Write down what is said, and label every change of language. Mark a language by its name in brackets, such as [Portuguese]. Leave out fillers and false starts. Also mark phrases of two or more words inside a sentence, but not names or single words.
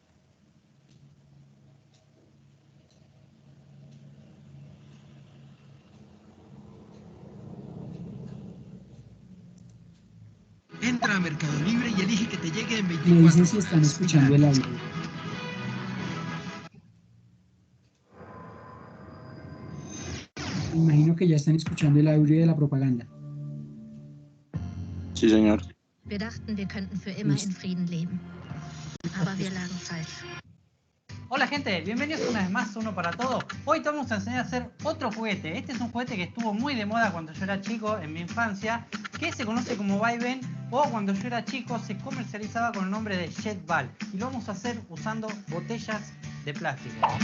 [Spanish] Entra a Mercado Libre y elige que te llegue en 24 Me dicen horas. si están escuchando el audio. Me imagino que ya están escuchando el audio de la propaganda. Sí, señor. [German] Wir dachten, wir könnten für immer in Frieden leben. Aber wir lagen falsch. [Spanish] Hola gente, bienvenidos una vez más a Uno para Todo. Hoy te vamos a enseñar a hacer otro juguete. Este es un juguete que estuvo muy de moda cuando yo era chico, en mi infancia, que se conoce como vaivén, o cuando yo era chico se comercializaba con el nombre de jet ball. Y lo vamos a hacer usando botellas de plástico.